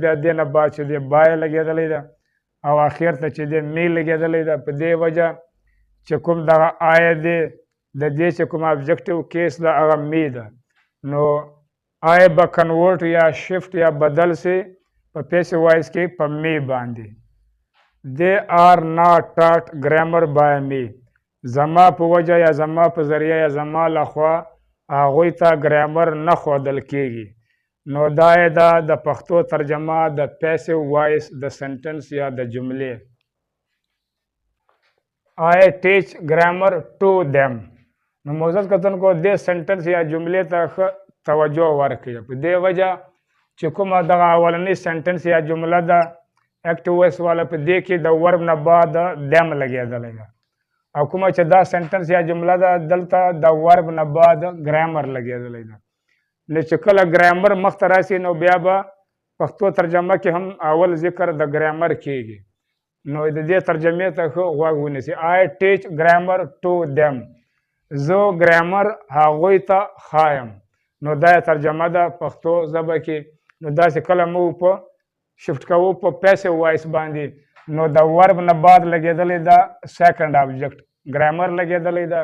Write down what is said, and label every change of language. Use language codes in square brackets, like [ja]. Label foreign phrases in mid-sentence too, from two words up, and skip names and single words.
[ps] بیا دې نه بعد چې دی بای لګېدلی ده او اخر ته چې دی می لګېدلی ده. په دې وجه چې کوم دغه آی دی د دې چې کوم [en] objective case [ps] ده هغه می ده. نو آی به کنورټ یا شفټ یا بدل سي په [en] passive voice [ps] کې په می باندې. [en] they are not taught grammar by me. [ps] زما په وجه یا زما په ذریعه یا زما لخوا هغوی ته ګرامر نه ښودل کیږي. نو دا یې ده د پښتو ترجمه د [en] passive voice [ps] د سنټنس یا د جملې. [en] I teach grammar to them. [ps] نو معزز کتونکو دې سنټنس یا جملې ته ښه توجه ورکړئ. په دې وجه چې کومه دغه اولنۍ سنټنس یا جمله ده [en] active voice [ps] والا په دې کې د ورب نه بعد دیم لګېدلی ده او کومه چې دا سنټنس یا جمله ده دلته د ورب نه بعد ګرامر لګېدلی ده. نو چې کله ګرامر مخته راسي نو بیا به پښتو ترجمه کې هم اول ذکر د ګرامر کیږي. نو د دې ترجمې ته ښه غوږ ونیسئ. [en] I teach grammar to them. [ps] زه ګرامر هغوی ته ښایم. نو دا ترجمه ده پښتو ژبه کې. نو داسې کله موږ په شفټ کوو په [en] passive voice [ps] باندې نو د ورب نه بعد لګېدلی ده [en] second object [ps] ګرامر لګېدلی ده.